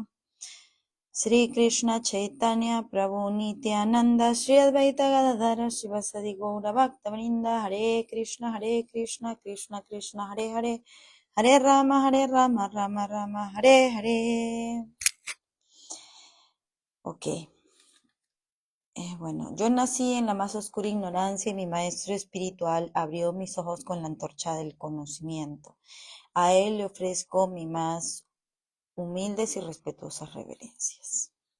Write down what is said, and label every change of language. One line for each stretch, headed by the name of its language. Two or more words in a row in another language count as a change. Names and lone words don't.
Sanskrit: श्री कृष्ण चैतन्य प्रभु नित्यानन्द श्री अद्वैत गदाधर श्रीवासादि गौर भक्त वृन्द हरे कृष्ण कृष्ण कृष्ण हरे हरे हरे राम राम राम हरे हरे.
Spanish: Ok. Bueno, yo nací en la más oscura ignorancia y mi maestro espiritual abrió mis ojos con la antorcha del conocimiento. A él le ofrezco mi más humildes y respetuosas reverencias.